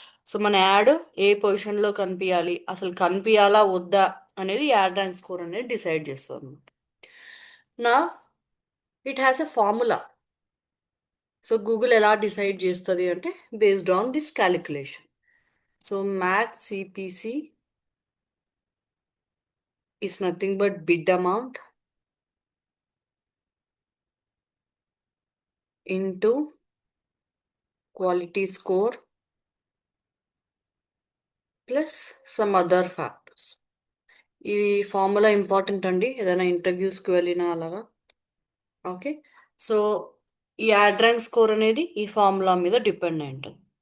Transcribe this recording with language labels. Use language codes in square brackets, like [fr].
[te] So మన add ఏ పొజిషన్లో కనిపించాలి, అసలు కనిపించాలా వద్దా అనేది యాడ్ ర్యాంక్ స్కోర్ అనేది డిసైడ్ చేస్తుంది అనమాట. నా [en] It has a formula. [te] So Google ఎలా డిసైడ్ చేస్తుంది అంటే [en] Based on this calculation. So max CPC is nothing but bid amount into quality score plus some other factors. [te] ఈ ఫార్ములా ఇంపార్టెంట్ అండి ఏదైనా ఇంటర్వ్యూస్కి వెళ్ళినా అలాగా. ఓకే. సో ఈ యాడ్ ర్యాంక్ స్కోర్ అనేది ఈ ఫార్ములా మీద డిపెండ్ అయి ఉంటుంది.